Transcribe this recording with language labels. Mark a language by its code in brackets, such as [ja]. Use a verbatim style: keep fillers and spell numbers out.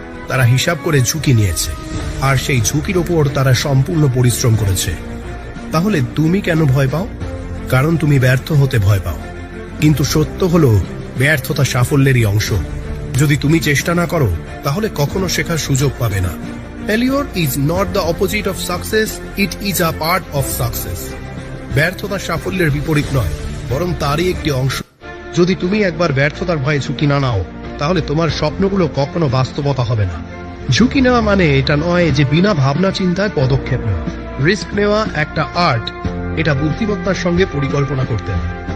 [bn] তারা হিসাব করে ঝুঁকি নিয়েছে, আর সেই ঝুঁকির ওপর তারা সম্পূর্ণ পরিশ্রম করেছে। তাহলে তুমি কেন ভয় পাও? কারণ তুমি ব্যর্থ হতে ভয় পাও। কিন্তু সত্য হলো ব্যর্থতা সাফল্যেরই অংশ। যদি তুমি চেষ্টা না করো তাহলে কখনো শেখার সুযোগ পাবে না। [en] Failure is not the opposite of success, it is a part of success. [bn] ব্যর্থতা সাফল্যের বিপরীত নয়, বরং তারই একটি অংশ। যদি তুমি একবার ব্যর্থতার ভয়ে ঝুঁকি না নাও তাহলে তোমার স্বপ্নগুলো কখনো বাস্তবতা হবে না। ঝুঁকি নেওয়া মানে এটা নয় যে বিনা ভাবনা চিন্তায় পদক্ষেপ নেওয়া। রিস্ক নেওয়া একটা আর্ট। এটা বুদ্ধিমত্তার সঙ্গে পরিকল্পনা করতে হবে।